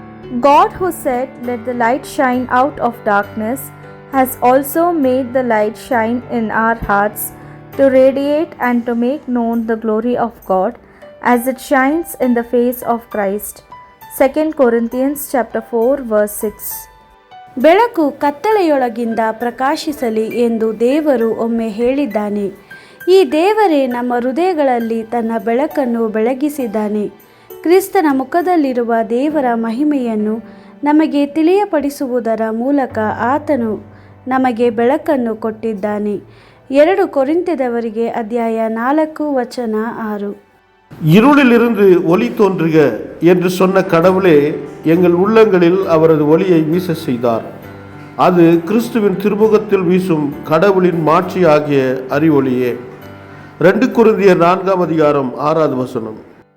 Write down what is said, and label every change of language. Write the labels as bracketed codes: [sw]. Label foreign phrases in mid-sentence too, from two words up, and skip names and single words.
[en] God, who said, "Let the light shine out of darkness," has also made the light shine in our hearts to radiate and to make known the glory of God as it shines in the face of Christ. 2 Corinthians chapter 4 verse 6. [kn] ಬೆಳಕು ಕತ್ತಲೆಯೊಳಗಿಂದ ಪ್ರಕಾಶಿಸಲಿ ಎಂದು ದೇವರು ಒಮ್ಮೆ ಹೇಳಿದ್ದಾನೆ. ಈ ದೇವರೇ ನಮ್ಮ ಹೃದಯಗಳಲ್ಲಿ ತನ್ನ ಬೆಳಕನ್ನು ಬೆಳಗಿಸಿದ್ದಾನೆ. ಕ್ರಿಸ್ತನ ಮುಖದಲ್ಲಿರುವ ದೇವರ ಮಹಿಮೆಯನ್ನು ನಮಗೆ ತಿಳಿಯಪಡಿಸುವುದರ ಮೂಲಕ ಆತನು ನಮಗೆ ಬೆಳಕನ್ನು ಕೊಟ್ಟಿದ್ದಾನೆ. 2 ಕೊರಿಂಥದವರಿಗೆ ಅಧ್ಯಾಯ 4 ವಚನ 6. [ta] இருளிலிருந்து ஒளி தோன்றுக என்று சொன்ன கடவுளே எங்கள் உள்ளங்களில் அவரது ஒளியை வீச செய்தார். அது கிறிஸ்துவின் திருமுகத்தில் வீசும் கடவுளின் மாட்சி ஆகிய அறிவொளியே. 2 கொரிந்தியர் 4 அதிகாரம் 6 வசனம்.